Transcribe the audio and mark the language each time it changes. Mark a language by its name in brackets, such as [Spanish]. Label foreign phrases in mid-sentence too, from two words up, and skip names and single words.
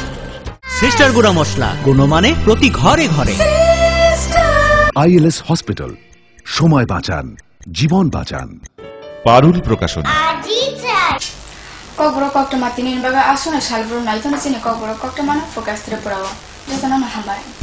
[Bangla] সিস্টার গুঁড়া মশলা গুণমানে প্রতি ঘরে ঘরে। আইএলএস হসপিটাল, সময় বাঁচান, জীবন বাঁচান। পারুল প্রকাশন। [Kok Borok] Kogro kokto matini baga asuna salbro naitona sini kogro kokto mana fokas tripurawa. Jatana mahambai.